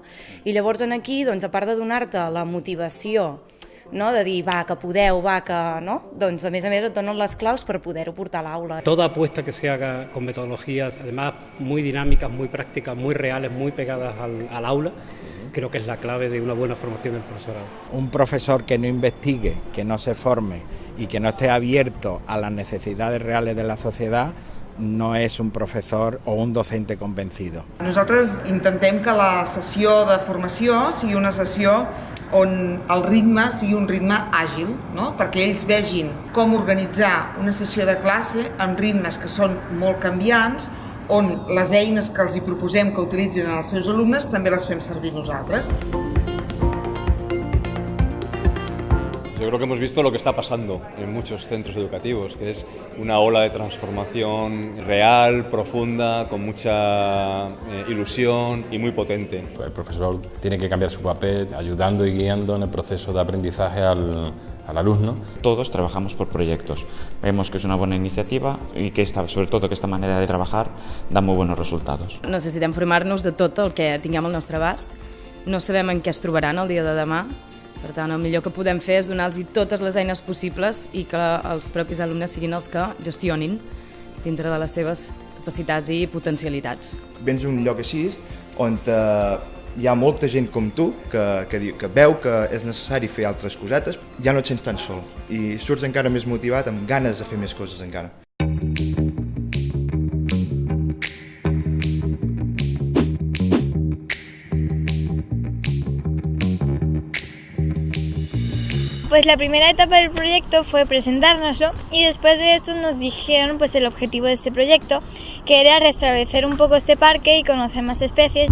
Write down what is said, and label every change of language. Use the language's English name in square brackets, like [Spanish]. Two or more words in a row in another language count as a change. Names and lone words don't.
[Catalan] I llavors aquí, doncs, a part de donar-te la motivació, no? De dir, va, que podeu, va, que... no? Doncs, a més et donen les claus per poder-ho portar a l'aula. [Spanish] Toda apuesta que se haga con metodologías, además, muy dinámicas, muy prácticas, muy reales, muy pegadas al aula, creo que es la clave de una buena formación del profesorado. Un profesor que no investigue, que no se forme y que no esté abierto a las necesidades reales de la sociedad [Catalan] no és un professor [Spanish] o un docente convencido. [Catalan] Nosaltres intentem que la sessió de formació sigui una sessió on el ritme sigui un ritme àgil, no? Perquè ells vegin com organitzar una sessió de classe amb ritmes que són molt canviants, on les eines que els hi proposem que utilitzin els seus alumnes també les fem servir nosaltres. [Spanish] Yo creo que hemos visto lo que está pasando en muchos centros educativos, que es una ola de transformación real, profunda, con mucha ilusión y muy potente. El profesor tiene que cambiar su papel ayudando y guiando en el proceso de aprendizaje al alumno. Todos trabajamos por proyectos. Vemos que es una buena iniciativa y que sobre todo que esta manera de trabajar da muy buenos resultados. [Catalan] Necessitem formar-nos de tot el que tinguem al nostre abast. No sabem en què es trobaran el dia de demà. Per tant, el millor que podem fer és donar-los totes les eines possibles i que els propis alumnes siguin els que gestionin dintre de les seves capacitats i potencialitats. Vens a un lloc així on hi ha molta gent com tu que veu que és necessari fer altres cosetes, ja no et sents tan sol i surts encara més motivat, amb ganes de fer més coses encara. [Spanish] Pues la primera etapa del proyecto fue presentárnoslo y después de esto nos dijeron pues el objetivo de este proyecto, que era restablecer un poco este parque y conocer más especies.